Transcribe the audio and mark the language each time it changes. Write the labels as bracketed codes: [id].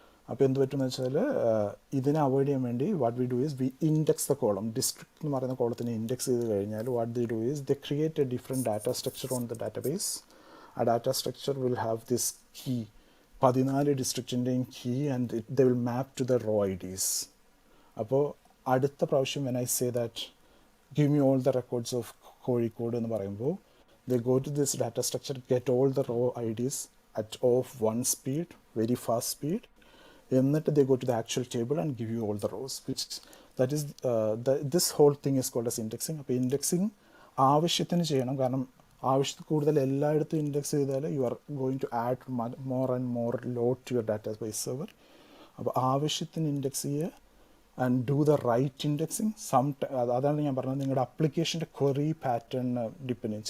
[ml] അപ്പോൾ എന്ത് പറ്റുമെന്ന് വെച്ചാൽ ഇതിനെ അവോയ്ഡ് ചെയ്യാൻ വേണ്ടി [en] What we do is we index the column. [ml] District എന്ന് പറയുന്ന കോളത്തിനെ ഇൻഡെക്സ് ചെയ്ത് കഴിഞ്ഞാൽ [en] What they do is they create a different data structure on the database. ആ data structure will have this key, 14 ഡിസ്ട്രിക്റ്റിൻ്റെയും key, and they will map to the row IDs. അപ്പോൾ അടുത്ത പ്രാവശ്യം when I say that give me all the records of Kozhikode [ml] എന്ന് പറയുമ്പോൾ [en] they go to this data structure, get all the row IDs at of 1 speed, very fast speed, [ml] എന്നിട്ട് [en] they go to the actual table and give you all the rows, which that is this whole thing is called as indexing. [ml] അപ്പോൾ indexing ആവശ്യത്തിന് ചെയ്യണം, കാരണം ആവശ്യത്തിൽ കൂടുതൽ എല്ലായിടത്തും index ചെയ്താൽ [en] You are going to add more and more load to your database server. [ml] അപ്പോൾ ആവശ്യത്തിന് ഇൻഡെക്സ് ചെയ്യുക [en] And do the right indexing. [ml] അതാണ് ഞാൻ പറഞ്ഞത്, നിങ്ങളുടെ അപ്ലിക്കേഷൻ്റെ ക്വറി പാറ്റേണിന് ഡിപ്പെൻഡ് ചെയ്യും.